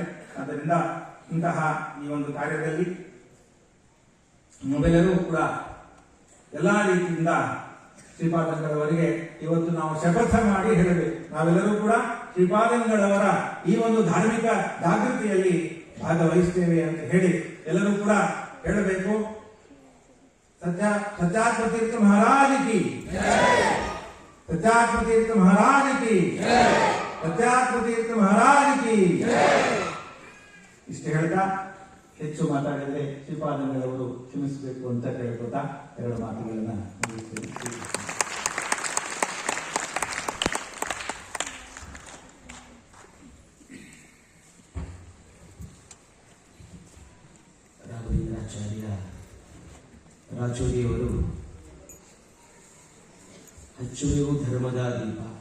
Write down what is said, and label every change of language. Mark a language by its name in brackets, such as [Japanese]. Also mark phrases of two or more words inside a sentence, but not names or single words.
[Kannada] ಆದ್ದರಿಂದ ಇಂತಹ ಈ ಒಂದು ಕಾರ್ಯದಲ್ಲಿ ನಾವೆಲ್ಲರೂ ಕೂಡ ಎಲ್ಲಾ ರೀತಿಯಿಂದ ಶ್ರೀಪಾದಂಗಳವರಿಗೆ ಇವತ್ತು ನಾವು ಶಪಥ ಮಾಡಿ ಹೇಳಬೇಕು. ನಾವೆಲ್ಲರೂ ಕೂಡ ಶ್ರೀಪಾದಂಗಳವರ ಈ ಒಂದು ಧಾರ್ಮಿಕ ಜಾಗೃತಿಯಲ್ಲಿ ಭಾಗವಹಿಸ್ತೇವೆ ಅಂತ ಹೇಳಿ ಎಲ್ಲರೂ ಕೂಡ ಹೇಳಬೇಕು. [Hindi] सत्यात्म तीर्थ महाराज की, सत्यात्म तीर्थ महाराज की, सत्यात्म तीर्थ महाराज की. [Kannada] ಇಷ್ಟು ಹೇಳ್ತಾ ಹೆಚ್ಚು ಮಾತಾಡಿದ್ರೆ ಶ್ರೀಪಾದಂಗಳವರು ಕ್ಷಮಿಸಬೇಕು ಅಂತ ಕೇಳ್ಕೊತಾ ಎರಡು ಮಾತುಗಳನ್ನ ಮುಗಿಸ್ತೇನೆ. ರಾಘವೇಂದ್ರಾಚಾರ್ಯ ರಾಚೋರಿಯವರು ಹಚ್ಚುವೆವು ಧರ್ಮದ ದೀಪ.